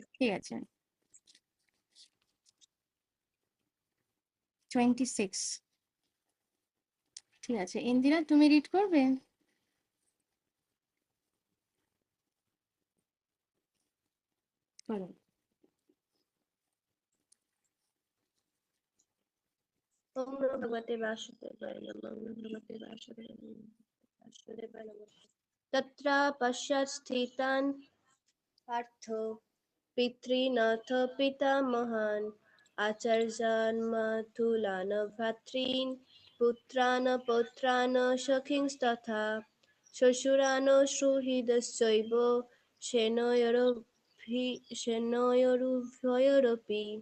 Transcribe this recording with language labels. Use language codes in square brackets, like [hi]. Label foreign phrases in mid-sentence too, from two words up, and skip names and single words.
[bn] ঠিক আছে, 26। ঠিক আছে, ইন্দিরা তুমি রিড করবে? করো। [sa] ওম নমো ভগবতে বাসুদেবায় নমঃ। ওম নমো ভগবতে বাসুদেবায় নমঃ। তত্রা পশ্চাৎ স্থিতান পার্থ পিতॄনাথ পিতামহান আচার্যান মাতুলান ভ্রাতॄন পুত্রান পৌত্রান সখীংস্তথা শ্বশুরান সুহৃদশ্চৈব সেনয়োরুভয়োরপি।